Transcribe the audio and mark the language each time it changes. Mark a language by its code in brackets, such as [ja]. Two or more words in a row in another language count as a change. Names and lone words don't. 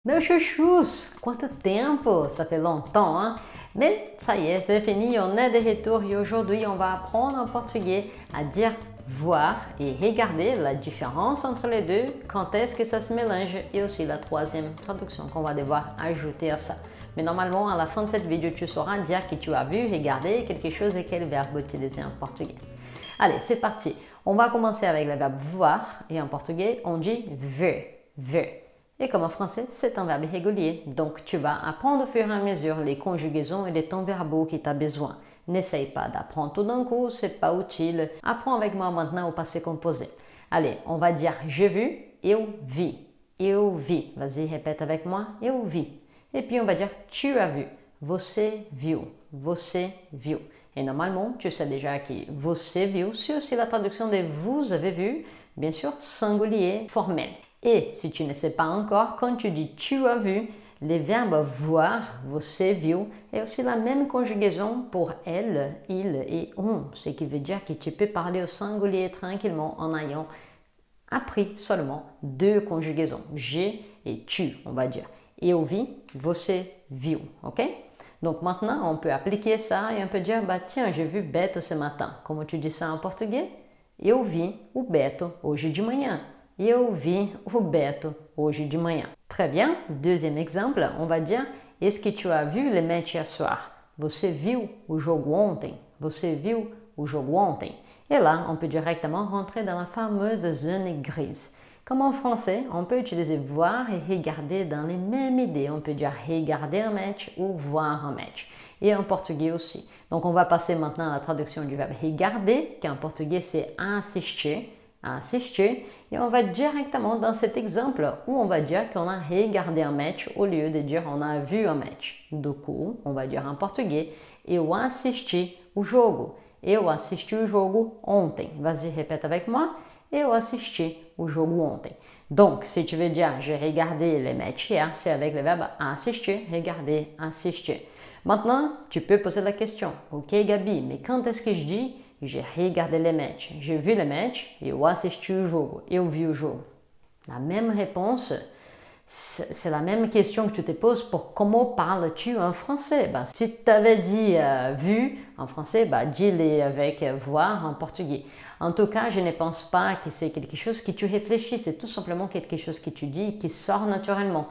[pt] Meus chuchus, quanto tempo! [fr] Ça fait longtemps, hein? Mais ça y est, c'est fini, on est de retour et aujourd'hui on va apprendre en portugais à dire voir et regarder la différence entre les deux, quand est-ce que ça se mélange et aussi la troisième traduction qu'on va devoir ajouter à ça. Mais normalement, à la fin de cette vidéo, tu sauras dire que tu as vu, regardé quelque chose et quel verbe utiliser en portugais. Allez, c'est parti. On va commencer avec le verbe voir et en portugais, on dit ver, ver. Et comme en français, c'est un verbe irrégulier, donc tu vas apprendre au fur et à mesure les conjugaisons et les temps verbaux que tu as besoin. N'essaye pas d'apprendre tout d'un coup, c'est pas utile. Apprends avec moi maintenant au passé composé. Allez, on va dire j'ai vu, [pt] eu vi. Eu vi. [fr] Vas-y, répète avec moi, [pt] eu vi. [fr] Et puis on va dire tu as vu. [pt] Você viu. Você viu. [fr] Et normalement, tu sais déjà que [pt] você viu, [fr] c'est aussi la traduction de vous avez vu, bien sûr, singulier formel. Et si tu ne sais pas encore, quand tu dis tu as vu, le verbe voir, [pt] você viu, [fr] est aussi la même conjugaison pour elle, il et on, ce qui veut dire que tu peux parler au singulier tranquillement en ayant appris seulement deux conjugaisons, j'ai et tu, on va dire. [pt] Eu vi, você viu, [fr] ok? Donc maintenant, on peut appliquer ça et on peut dire, bah tiens, j'ai vu Beto ce matin. Comment tu dis ça en portugais? [pt] Eu vi o Beto hoje de manhã. Eu vi o Beto hoje de manhã. [fr] Très bien. Deuxième exemple, on va dire, est-ce que tu as vu le match hier soir? [pt] Você viu o jogo ontem? Você viu o jogo ontem? [fr] Et là, on peut directement rentrer dans la fameuse zone grise. Comme en français, on peut utiliser voir et regarder dans les mêmes idées. On peut dire regarder un match ou voir un match. Et en portugais aussi. Donc on va passer maintenant à la traduction du verbe regarder, qui en portugais c'est assistir. Assistir. Et on va directement dans cet exemple où on va dire qu'on a regardé un match au lieu de dire on a vu un match. Du coup, on va dire en portugais [pt] eu assisti o jogo. Eu assisti o jogo ontem. [fr] Vas-y, répète avec moi. [pt] Eu assisti o jogo ontem. [fr] Donc, si tu veux dire j'ai regardé les matchs hier, c'est avec le verbe assistir, regarder, assistir. Maintenant, tu peux poser la question. Ok, Gabi, mais quand est-ce que je dis j'ai regardé les matchs? J'ai vu les matchs, [pt] eu assisti o jogo, eu vi o jogo. [fr] La même réponse, c'est la même question que tu te poses pour comment parles-tu en français. Bah, si tu t'avais dit vu en français, bah, dis-le avec voir en portugais. En tout cas, je ne pense pas que c'est quelque chose que tu réfléchis, c'est tout simplement quelque chose que tu dis qui sort naturellement.